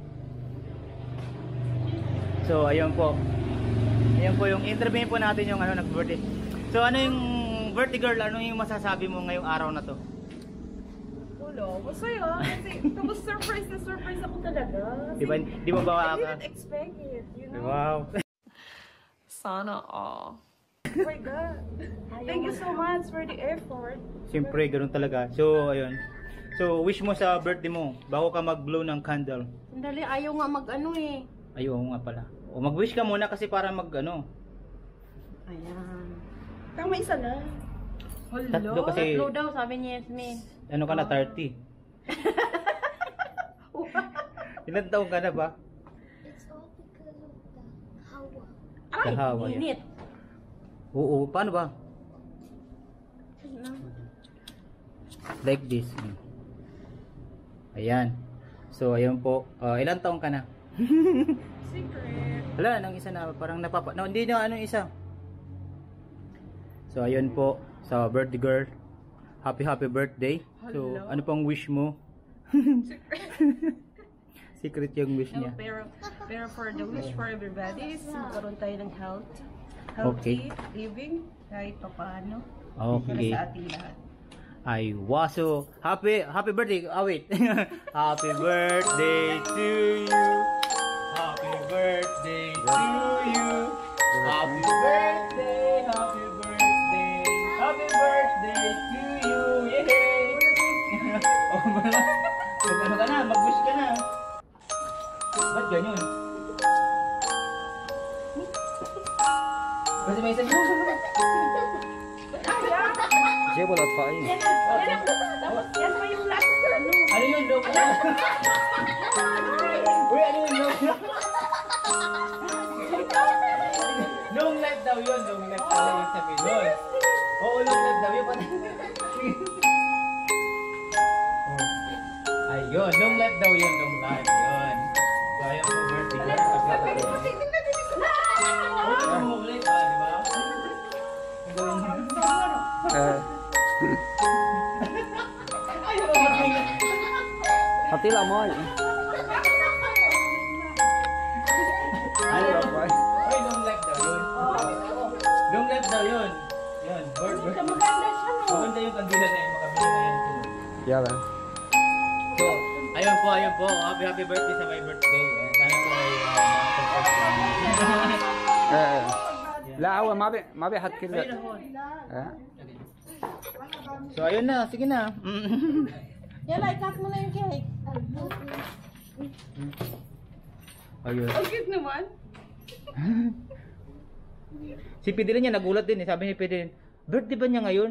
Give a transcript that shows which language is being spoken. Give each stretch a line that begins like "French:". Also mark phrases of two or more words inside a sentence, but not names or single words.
Filipino: So, ayun po. Ayan po yung interview po natin yung ano, nag-birthday. So, ano yung
English: birthday girl?
Filipino: Ano yung masasabi mo ngayong araw na to? Wala, masaya. Kasi tapos surprise na surprise ako talaga. Di ba ba?
English: I didn't expect it, you know? Wow.
Filipino: Sana all.
English: Oh my God. Thank you so much for the effort.
Filipino: Siyempre, ganun talaga. So, ayun. So, wish mo sa birthday mo, bago ka mag-blow ng candle. Sandali, ayaw nga mag-ano eh. Ayaw nga pala. O, mag-wish ka muna kasi para mag-ano. Ayan. Tama, isa lang. Tatlo kasi, Tatlo daw, sabi ni Yasmin. ano ka na, 30. Ilan taong ka na ba? Ay, Kahawa yan. init. Oo, paano ba?
English: Like this.
Filipino: Ayan. So, ayun po. Ilan taong ka na? Secret. Wala, nang isa na. Parang napapa... No, hindi na, ano isa. So, ayun po.
English: Sa birthday girl. Happy birthday. So, Hello.
Filipino: ano pang wish mo? Secret yung wish No, niya.
English: pero for the wish for everybody is
Filipino: magkaroon tayo ng
English: healthy Okay.
Filipino: living kahit papaano. Okay. Para sa ating lahat. Ay,
English: waso. Happy birthday. Ah, wait. Happy birthday to you. Happy birthday to you. Happy birthday. Happy birthday. Happy birthday to you. Yay!
Filipino: Oh, mag-ano ka na? Mag-wish ka na. Ba't ganyan? Kasi may isa
Arabic: جيبوا الاطفائيه
Filipino: Tapos yan pa yung last ano. ano yun, Dok? Uy, ano yun, Dok?
English: Long life
Filipino: daw yun,
English: long life
Filipino: daw yung sabi doon. Oo,
English: long life
Filipino: daw yun. Ayun,
English: long life
Filipino: daw yun,
English: long life
Filipino: yun. So, ayun po,
English: birthday girl.
Filipino: Oo,
English: long life,
Filipino: di ba? Ang gawin mo. Ayun,
Arabic: حطي لها مي
Filipino: Ayun, Ay,
English: long life
Filipino: daw yun.
English: Long life
Filipino: daw yun. Yun, birthday. Maganda siya no. Maganda yung kandila na yung makabili na yan.
Arabic: يلا
Filipino: So, ayun po.
English: Happy birthday sa my birthday.
Filipino: Sana po ay
Arabic: لا هو ما بيحط كل
Filipino: So, ayun na. Sige na. Yala, ikat mo na yung cake. Ayun. Ang cute naman. Si Pidilin niya nagulat din eh. Sabi niya Pidilin, birthday ba niya ngayon?